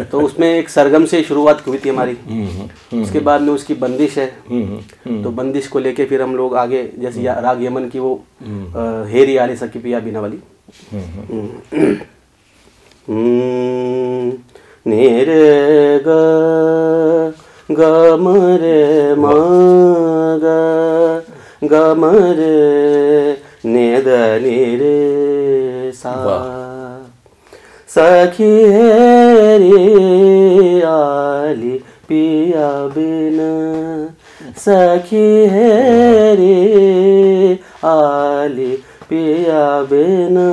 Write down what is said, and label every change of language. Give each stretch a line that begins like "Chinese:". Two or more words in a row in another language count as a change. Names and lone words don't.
Hindi: तो उसमें एक सरगम से शुरुआत हुई थी हमारी। उसके बाद में उसकी बंदिश है, तो बंदिश को लेके फिर हम लोग आगे जैसे राग यमन की वो हेरी आली सकी पिया बिना वाली। नेरे ग मरे मा ग मरे ने द नि रे सा सखी हेरी आली पिया बिन, सखी हेरी आली पिया बिन,